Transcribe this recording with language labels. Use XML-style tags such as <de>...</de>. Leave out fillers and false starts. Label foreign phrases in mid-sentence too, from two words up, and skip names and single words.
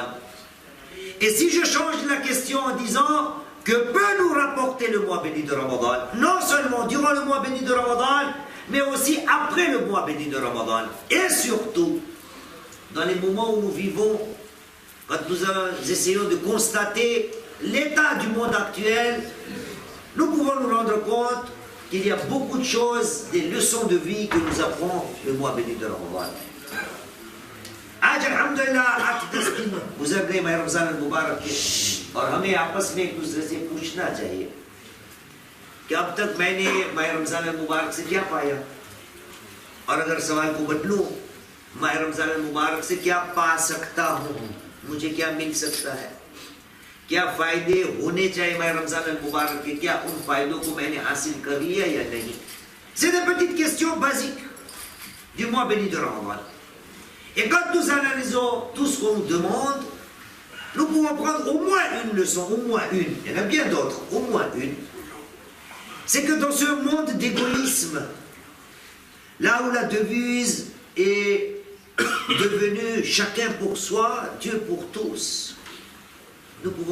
<fr>Et si je change la question en disant que peut nous rapporter le mois béni de Ramadan, non seulement durant le mois béni de Ramadan, mais aussi après le mois béni de Ramadan, et surtout dans les moments où nous vivons, quand nous essayons de constater l'état du monde actuel, nous pouvons nous rendre compte qu'il y a beaucoup de choses, des leçons de vie que nous apprend le mois béni de Ramadan.</fr> <hi>Alhamdulillah,</hi> <fr>vous avez</fr> <hi>ma Ramzan al-Mubarak और हमें आपस में एक दूसरे से पूछना चाहिए कि अब तक मैंने माह रमजान al-Mubarak से क्या पाया, और अगर सवाल को बदलूं, माह रमजान al-Mubarak से क्या पा सकता हूँ, मुझे क्या मिल सकता है, क्या फायदे होने चाहिए माह रमजान al-Mubarak के, क्या उन फायदों को मैंने हासिल कर लिया या नहीं?</hi> <fr>C'est des petites questions basiques du mois béni de Ramadan. Et quand nous analysons tout ce qu'on nous demande, nous pouvons prendre au moins une leçon, au moins une, il y en a bien d'autres, au moins une. C'est que dans ce monde d'égoïsme, là où la devise est devenue chacun pour soi, Dieu pour tous, nous pouvons</fr>